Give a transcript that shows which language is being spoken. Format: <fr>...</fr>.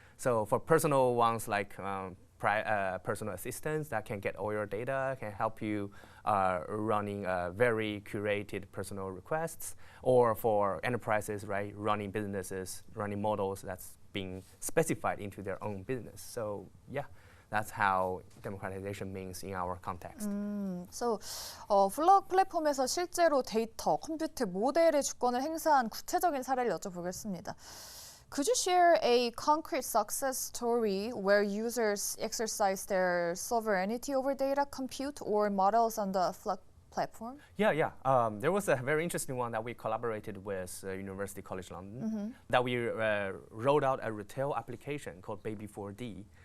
<en>So for personal ones like personal assistants that can get all your data, can help you running very curated personal requests, or for enterprises, right, running businesses, running models that's being specified into their own business. So yeah, that's how democratization means in our context.</en> <ko>So, 플럭 플랫폼에서 실제로 데이터, 컴퓨터, 모델의 주권을 행사한 구체적인 사례를 여쭤보겠습니다.</ko> <en>Could you share a concrete success story where users exercise their sovereignty over data, compute, or models on the FLock platform? Yeah. There was a very interesting one that we collaborated with University College London, that we rolled out a retail application called Baby4D.</en>